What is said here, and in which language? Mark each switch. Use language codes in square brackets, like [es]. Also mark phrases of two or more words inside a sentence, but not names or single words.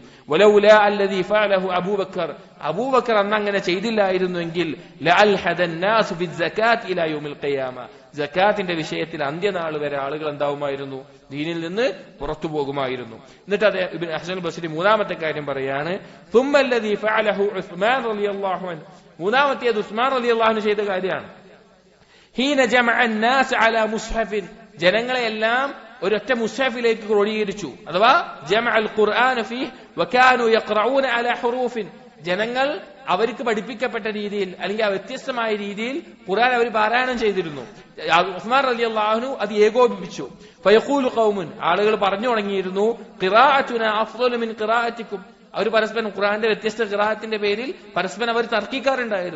[ar] ولولا الذي فعله أبو بكر, [ml] അബൂബക്കർ അന്ന് അങ്ങനെ ചെയ്തില്ലായിരുന്നുവെങ്കിൽ [ar] لألحد الناس بالزكاة إلى يوم القيامة, [ml] സക്കാത്തിന്റെ വിഷയത്തിൽ അന്ത്യനാൾ വരെ ആളുകൾ എന്താവുമായിരുന്നു? ദീനിൽ നിന്ന് പുറത്തു പോകുമായിരുന്നു. എന്നിട്ട് ഇബ്നു ഹസൻ ബസ്രി മൂന്നാമത്തെ കാര്യം പറയാണ്, [ar] ثم الذي فعله [ml] ഉസ്മാൻ [ar] رضي الله عنه, [ml] മൂന്നാമത്തേത് ഉസ്മാൻ [ar] رضي الله عنه [ml] ചെയ്ത കാര്യമാണ്. [ar] حين جمع الناس على مصحف, [ml] ജനങ്ങളെല്ലാം ഒരൊറ്റ മുസ്ഹഫിലേക്ക് ക്രോഡീകരിച്ചു. അഥവാ [ar] جمع القرآن فيه وكانوا يقرءون على حروف, [ml] ജനങ്ങൾ അവർക്ക് പഠിപ്പിക്കപ്പെട്ട രീതിയിൽ അല്ലെങ്കിൽ ആ വ്യത്യസ്തമായ രീതിയിൽ ഖുർആൻ അവർ പാരായണം ചെയ്തിരുന്നു. ഉസ്മാൻ [ar] رضي الله عنه [ml] അത് ഏകോപിപ്പിച്ചു. [ar] فيقول قوم, [ml] ആളുകൾ പറഞ്ഞു തുടങ്ങിയിരുന്നു, [ar] قراءتنا أفضل من قراءتكم, [ml] അവർ പരസ്പരം ഖുർആന്റെ വ്യത്യസ്ത ഖിറാഅത്തിന്റെ പേരിൽ പരസ്പരം അവർ തർക്കിക്കാറുണ്ടായിരുന്നു.